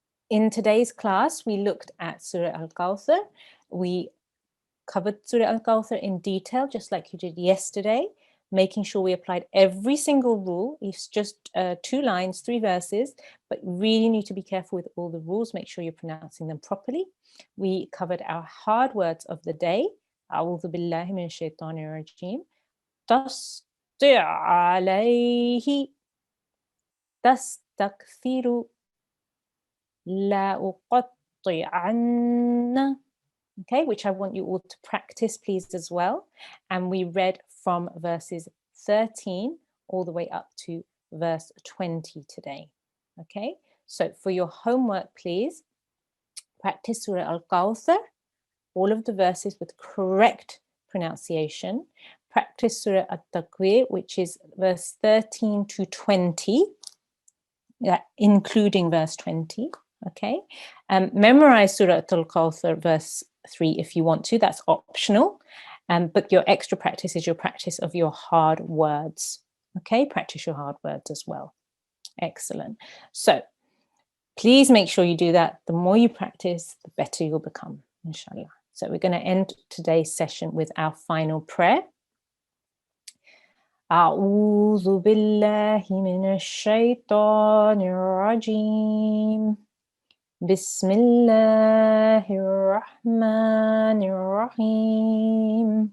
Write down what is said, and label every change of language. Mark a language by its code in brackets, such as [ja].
[en] In today's class, we looked at Surah Al-Kawthar. We covered Surah Al-Kawthar in detail, just like you did yesterday, making sure we applied every single rule. It's just 2 lines, 3 verses, but really need to be careful with all the rules. Make sure you're pronouncing them properly. We covered our hard words of the day. [ar] أعوذ بالله من الشيطان الرجيم. تسطع عليه تستكثر لا أقطعن. [en] Okay, which I want you all to practice, please, as well. And we read from verses 13 all the way up to verse 20 today. Okay, so for your homework, please, practice Surah Al-Kawthar, all of the verses with correct pronunciation. Practice Surah At-Takallum, which is verse 13 to 20, including verse 20. Okay, memorize Surah Al-Kawthar verse 3 if you want to. That's optional. But your extra practice is your practice of your hard words. Okay, practice your hard words as well. Excellent. So please make sure you do that. The more you practice, the better you'll become, inshallah. So we're going to end today's session with our final prayer. [ar] أعوذ بالله من الشيطان الرجيم. بسم الله الرحمن الرحيم.